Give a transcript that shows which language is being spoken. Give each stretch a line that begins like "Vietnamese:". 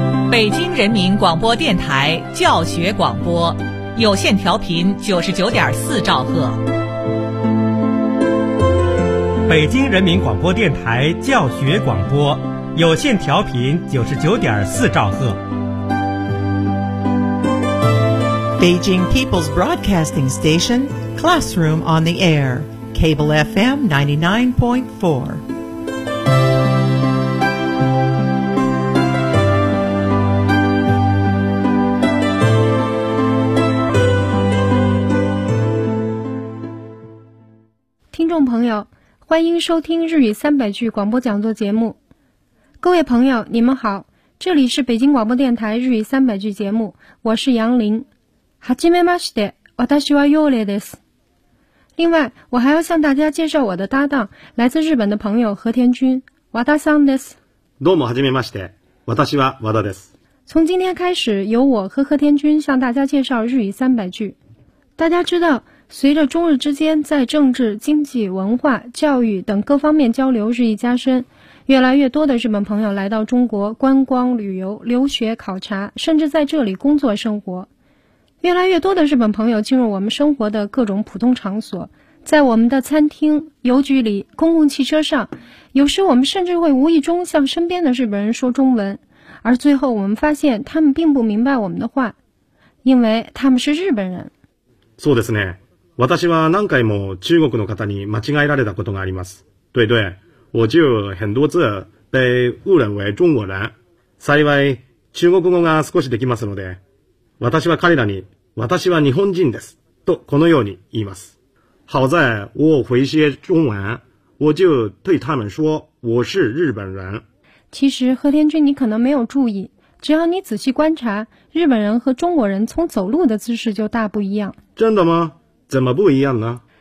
Chinese: 北京人民广播电台教学广播，有线调频99.4兆赫。北京人民广播电台教学广播，有线调频99.4兆赫。
English: Beijing People's Broadcasting Station, Classroom on the Air, Cable FM 99.4. Listeners,
Chinese: 朋友，欢迎收听日语三百句广播讲座节目。各位朋友，你们好，这里是北京广播电台日语三百句节目，我是杨林。
Japanese: はじめまして、私はヨーレです。
Chinese: 另外，我还要向大家介绍我的搭档，来自日本的朋友和田君。
Japanese: 和田さんです。どうもはじめまして、私は和田です。
Chinese: 从今天开始，由我和和田君向大家介绍日语三百句。大家知道，随着中日之间在政治、经济、文化、教育等各方面交流日益加深，越来越多的日本朋友来到中国观光、旅游、留学、考察，甚至在这里工作生活。越来越多的日本朋友进入我们生活的各种普通场所，在我们的餐厅、邮局里、公共汽车上，有时我们甚至会无意中向身边的日本人说中文，而最后我们发现他们并不明白我们的话，因为他们是日本人。
Japanese: そうですね。私は何回も中国の方に間違えられたことがあります。
Chinese: 对对，我就很多次被误认为中国人。
Japanese: 幸い中国語が少しできますので。私は彼らに、私は日本人です。と、このように言います。
Chinese: 好在、我回些中文、我就对他们说、我是日本人。其实、和田君你可能没有注意。只要你仔细观察、日本人和中国人从走路的姿势就大不一样。真的吗？怎么不一样呢？